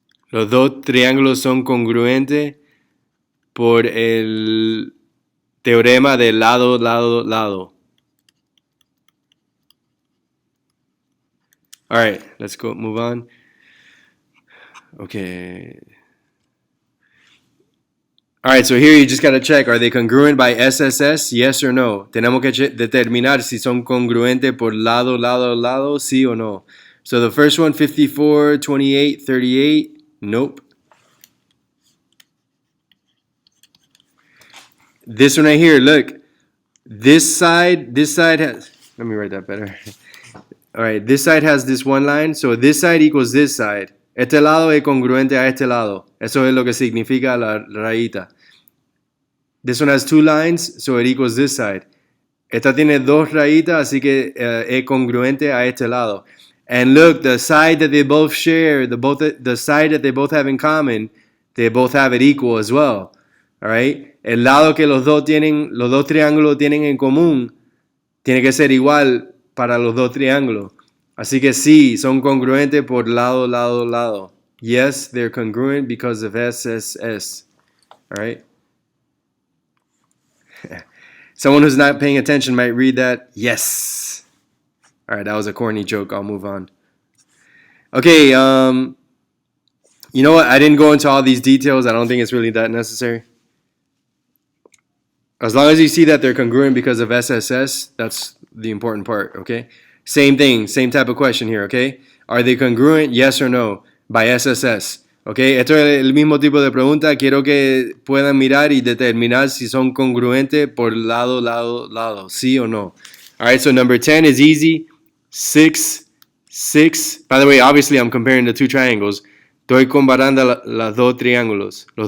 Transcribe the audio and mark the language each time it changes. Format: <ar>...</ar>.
<es>Los dos triángulos son congruentes por el teorema de lado, lado, lado.</es> <en>All right, let's go move on. Okay. All right, so here you just got to check, are they congruent by SSS? Yes or no?</en> <es>Tenemos que determinar si son congruentes por lado, lado, lado, sí o no.</es> <en>So the first one, 54, 28, 38, nope. This one right here, look. This side has, let me write that better. All right, this side has this one line, so this side equals this side.</en> <es>Este lado es congruente a este lado. Eso es lo que significa la rayita.</es> <en>This one has two lines, so it equals this side.</en> <es>Esta tiene dos rayitas, así que es congruente a este lado.</es> <en>And look, the side that they both share, the side that they both have in common, they both have it equal as well. All right?</en> <es>El lado que los dos triángulos tienen en común, tiene que ser igual para los dos triángulos. Así que sí, son congruentes por lado, lado, lado.</es> <en>Yes, they're congruent because of SSS. All right? Someone who's not paying attention might read that. Yes. All right, that was a corny joke. I'll move on. Okay, you know what? I didn't go into all these details. I don't think it's really that necessary. As long as you see that they're congruent because of SSS, that's the important part, okay? Same thing, same type of question here, okay? Are they congruent, yes or no, by SSS?</en> <es>Okay, esto es el mismo tipo de pregunta. Quiero que puedan mirar y determinar si son congruentes por lado, lado, lado, sí o no.</es> <en>All right, so number 10 is easy. 6. By the way, obviously I'm comparing the two triangles.</en> <es>Estoy comparando los dos triángulos.</es>